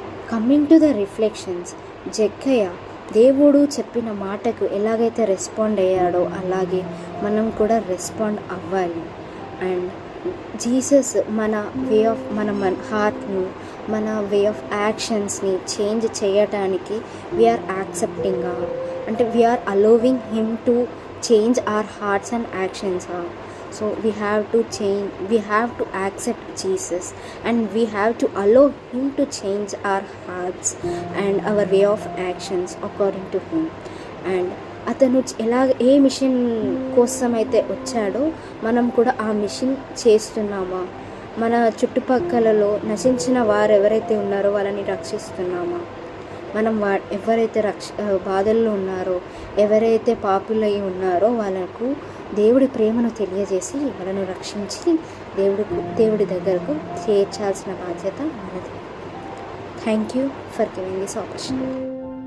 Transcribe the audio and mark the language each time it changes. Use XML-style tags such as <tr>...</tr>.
<en>coming to the reflections,</en> <te>జక్కయ్య దేవుడు చెప్పిన మాటకు ఎలాగైతే రెస్పాండ్ అయ్యాడో అలాగే మనం కూడా రెస్పాండ్ అవ్వాలి. అండ్ జీసస్ మన హార్ట్ను, మన వే ఆఫ్ యాక్షన్స్ని చేంజ్ చేయటానికి</te> <en>we are accepting,</en> <te>అంటే</te> <en>We are allowing him to change our hearts and actions. So we have to accept Jesus, and we have to allow him to change our hearts and our way of actions according to him. And</en> <te>అతను ఏ machine కోసం అయితే వచ్చాడో మనం కూడా ఆ machine చేస్తున్నామా? మన చుట్టుపక్కలలో నశించిన వారు ఎవరైతే ఉన్నారో వాళ్ళని రక్షిస్తున్నామా? మనం ఎవరైతే బాధల్లో ఉన్నారో, ఎవరైతే పాపులై ఉన్నారో వాళ్ళకు దేవుడి ప్రేమను తెలియజేసి వాళ్ళను రక్షించి దేవుడి దగ్గరకు చేర్చాల్సిన బాధ్యత మనది.</te> <en>Thank you for giving this opportunity.</en>